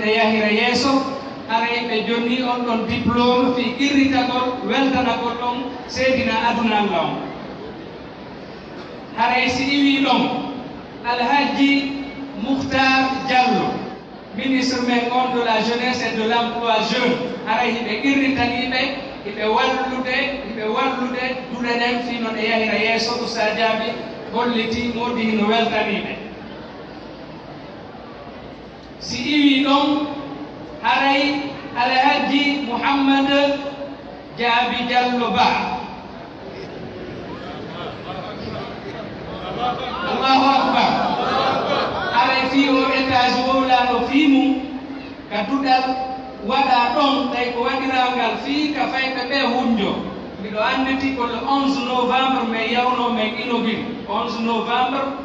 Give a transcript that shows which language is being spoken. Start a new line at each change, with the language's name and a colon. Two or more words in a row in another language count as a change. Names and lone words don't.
Fula: ɗe yahira yeeso haray ɓe jonni on ɗon diplôme fi qirritagol weltanagol ɗon seedina aduna Allah on haray si iwi ɗon Alhaji Mouhtar Diallo ministre men on
French: de la jeunesse et de l'emploi jeune
Fula: haray hiɓe qirritaniɓe hiɓe wallude duɗe ɗen fi no ɗe yahira yeeso Oustaz Diaby holliti modi no weltaniɓe si iwi ɗon haray Alhaji Mouhammad Diaby Diallo Ba Allahu akbar haray fi o étage wowlano fi mum ka duɗal waɗa ɗon tawi ko waɗirangal fii ka fayɓe ɓe hunjo mbiɗo annditi ko
French: le 11 novembre
Fula: mais yawno men inaugure 11 novembre